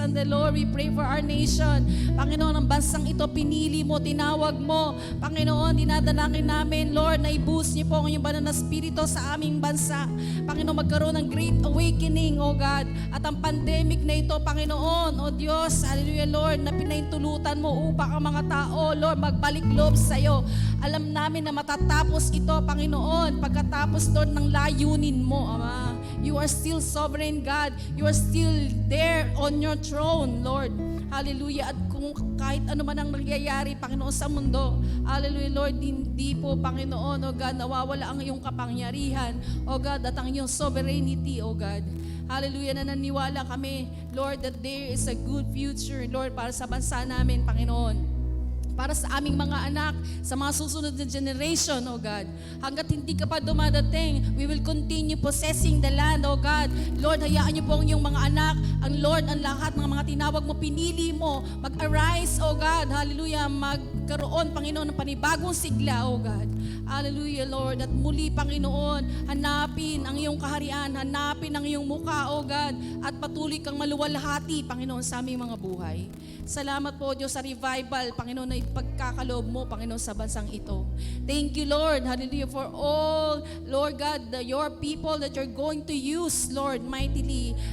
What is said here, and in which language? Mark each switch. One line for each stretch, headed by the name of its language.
English: Lord, we pray for our nation.
Filipino: Panginoon, ang bansang ito pinili mo, tinawag mo. Panginoon, dinadalangin namin, Lord, na i-boost niyo po ang iyong banal na spirito sa aming bansa. Panginoon, magkaroon ng
English: great awakening,
Filipino: O God. At ang pandemic na ito, Panginoon, O Diyos, hallelujah, Lord, na pinaintulutan mo upang ang mga tao, Lord, magbalik loob sa iyo. Alam namin na matatapos ito, Panginoon, pagkatapos, Lord, ng layunin mo, Ama.
English: You are still sovereign God. You are still there on your throne, Lord. Hallelujah.
Filipino: At kung kahit ano man ang nangyayari, Panginoon, sa mundo, hallelujah, Lord, hindi po, Panginoon, O God, nawawala ang iyong kapangyarihan, O God, at ang iyong sovereignty, O God. Hallelujah, nananiwala kami, Lord,
English: that there is a good future,
Filipino: Lord, para sa bansa namin, Panginoon. Para sa aming mga anak, sa mga susunod na generation, O God. Hanggat hindi ka pa dumadating,
English: we will continue possessing the land, O God.
Filipino: Lord, hayaan niyo po ang iyong mga anak, ang Lord, ang lahat ng mga tinawag mo, pinili mo, mag-arise, O God. Hallelujah, magkaroon, Panginoon, ng panibagong sigla, O God. Hallelujah, Lord. At muli, Panginoon, hanapin ang iyong kaharian, hanapin ang iyong mukha, O God. At patuloy kang maluwalhati, Panginoon, sa aming mga buhay. Salamat po, Diyos, sa revival, Panginoon, na ipagkakaloob mo, Panginoon, sa bansang ito.
English: Thank you, Lord, hallelujah, for all, Lord God, your people that you're going to use, Lord, mightily.